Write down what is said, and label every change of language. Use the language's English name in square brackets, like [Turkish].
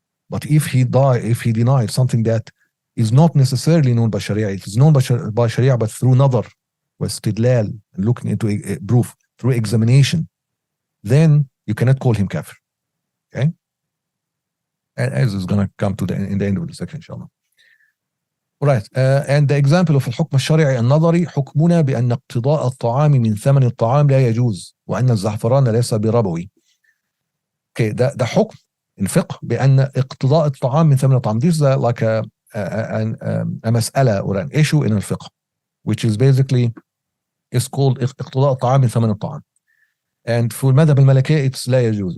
[English] But if he denied something that is not necessarily known by Sharia, it is known by Sharia, but through nazar, واستدلال, and looking into a proof, through examination, then you cannot call him kafir. Okay? And as is going to come to in the end of the section, inshallah. Right. And the example of [Arabic] الحكم الشرعي النظري حكمنا بأن اقتضاء الطعام من ثمن الطعام لا يجوز وأن الزعفران ليس بربوي. Okay, ده حكم الفقه بأن اقتضاء الطعام من ثمن الطعام. [English] This is like a مسألة or an issue in الفقه, which is basically is called [Arabic] اقتضاء الطعام من ثمن الطعام. [English] And [Arabic] في المذهب المالكي [English] it's [Arabic] لا يجوز.